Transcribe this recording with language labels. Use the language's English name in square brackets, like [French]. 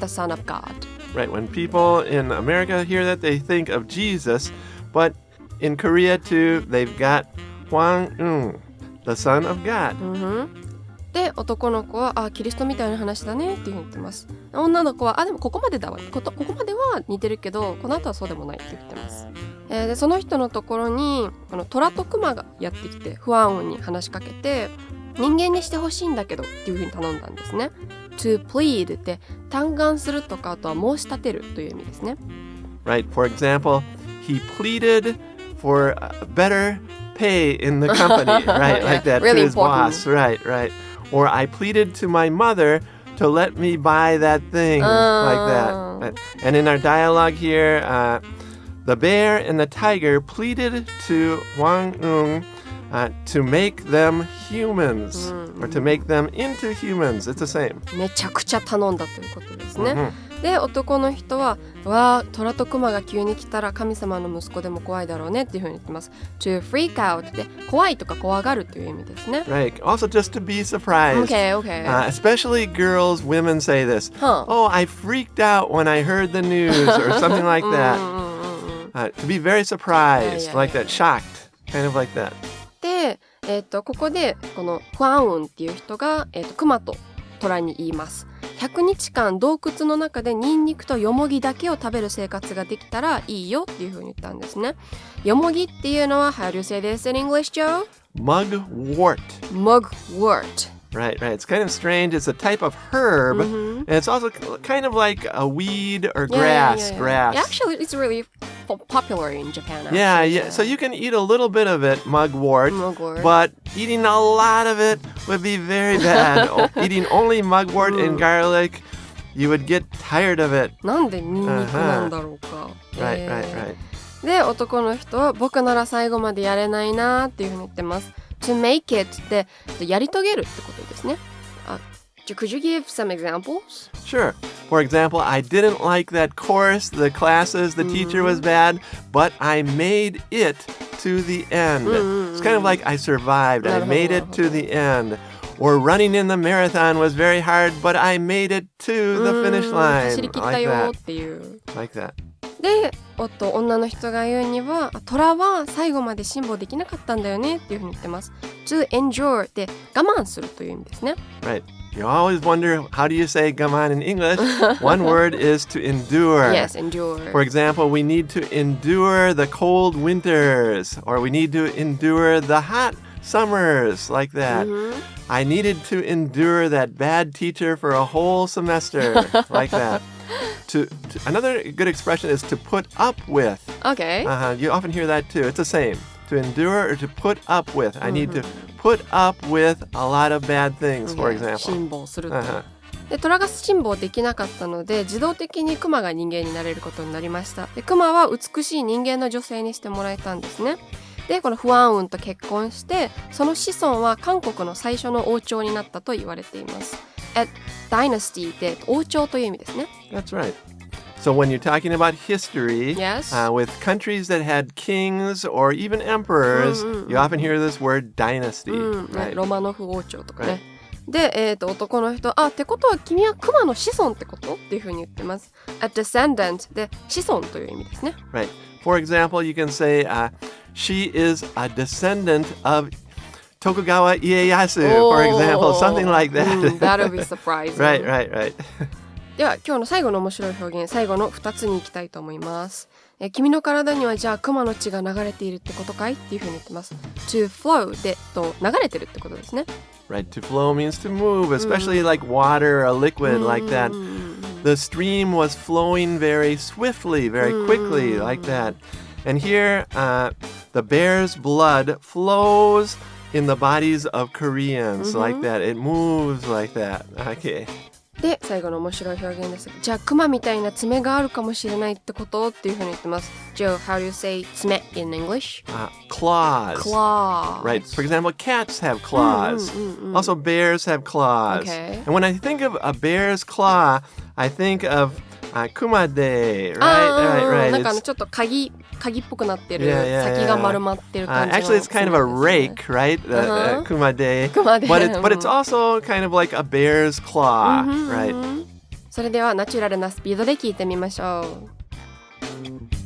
[English] The Son of God. Right. When people in America hear that, they think of Jesus, but in Korea too, they've got Hwan-Woong, the Son of God. [Japanese] で、男の子はキリストみたいな話だねって言ってます。女の子はでもここまでだわ、ここまでは似てるけどこの後はそうでもないって言ってます。でその人のところに虎と熊がやってきてファンオンに話しかけて、人間にしてほしいんだけどっていうふうに頼んだんですね。 To plead って嘆願するとか、あとは申し立てるという意味ですね。 [English] Right. For example, he pleaded for better pay in the company, right? Like that, really to his important. boss, right. Or I pleaded to my mother to let me buy that thing, like that. Right. And in our dialogue here, the bear and the tiger pleaded to Hwan-Woong to make them humans, or to make them into humans. It's the same. [Japanese] めちゃくちゃ頼んだということですね。で男の人はわー虎と熊が急に来たら神様の息子でも怖いだろうねっていうふうに言ってます。 To freak out で怖いとか怖がるという意味ですね。 [English] Right. Also, just to be surprised. Okay. Especially girls, women say this. Huh. Oh, I freaked out when I heard the news or something like that. To be very surprised, like that, shocked, kind of like that. [Japanese] で、ここでこのファンウンっていう人が、熊と虎に言います。 100日間洞窟の中でニンニクとヨモギだけを食べる生活ができたらいいよっていう風に言ったんですね。ヨモギっていうのは [English] How do you say this in English, Joe? Mugwort. Mugwort. Right. It's kind of strange. It's a type of herb, and it's also kind of like a weed or grass. Grass. Yeah, actually, it's really popular in Japan. Actually. Yeah. So you can eat a little bit of it, mugwort, but eating a lot of it would be very bad. Eating only mugwort and garlic, you would get tired of it. [Japanese] なんでニンニクなんだろうか。 [English] Right. [Japanese] で、男の人は僕なら最後までやれないなっていうふうに言ってます。 To make it ってやり遂げるってことですね。 [English] Could you give some examples? Sure. For example, I didn't like that course, the classes, the teacher was bad, but I made it to the end. It's kind of like I survived. I made it to the end. Or running in the marathon was very hard, but I made it to the finish line. [Japanese] 走り切ったよっていう。 [English] Like that. [Japanese] で、女の人が言うには虎は最後まで辛抱できなかったんだよねっていうふうに言ってます。 To endure って我慢するという意味ですね。 [English] Right. You always wonder, how do you say gaman in English? One word is to endure. Yes, endure. For example, we need to endure the cold winters, or we need to endure the hot summers, like that. I needed to endure that bad teacher for a whole semester, like that. Another good expression is to put up with. Okay. You often hear that too. It's the same. To endure or to put up with. I need to put up with a lot of bad things, for example. [Japanese] 辛抱すると。で、虎が辛抱できなかったので自動的に熊が人間になれることになりました。で、熊は美しい人間の女性にしてもらえたんですね。で、このフワンウンと結婚してその子孫は韓国の最初の王朝になったと言われています。 Dynasty って王朝という意味ですね。 [English] That's right. So when you're talking about history, yes. With countries that had kings or even emperors, you often hear this word dynasty. Right. [Japanese] ロマノフ王朝とかね。で、男の人、ってことは君は熊の子孫ってことっていうふうに言ってます。 A descendant で子孫という意味ですね。 [English] Right. For example, you can say, she is a descendant of Tokugawa Ieyasu, for example, something like that. That'll be surprising. Right. [Japanese] では今日の最後の面白い表現、最後の2つに行きたいと思います。君の体にはじゃあ熊の血が流れているってことかいっていうふうに言ってます。 To flow で流れてるってことですね。 [English] Right, to flow means to move, especially like water, a liquid like that. The stream was flowing very swiftly, very quickly, like that. And here, the bear's blood flows in the bodies of Koreans, like that. It moves like that. Okay. [Japanese] で、最後の面白い表現です。じゃあ、クマみたいな爪があるかもしれないってことっていうふうに言ってます。 [English] Joe, how do you say 爪 in English? Claws. Claws. Right. For example, cats have claws. Also, bears have claws. Okay. And when I think of a bear's claw, I think of kumade, right. [Japanese] なんかちょっと鍵っぽくなってる、先が丸まってる感じの。 [English] Actually, it's kind of a rake, right? Kumade. But it's also kind of like a bear's claw, right? [Japanese] それではナチュラルなスピードで聞いてみましょう。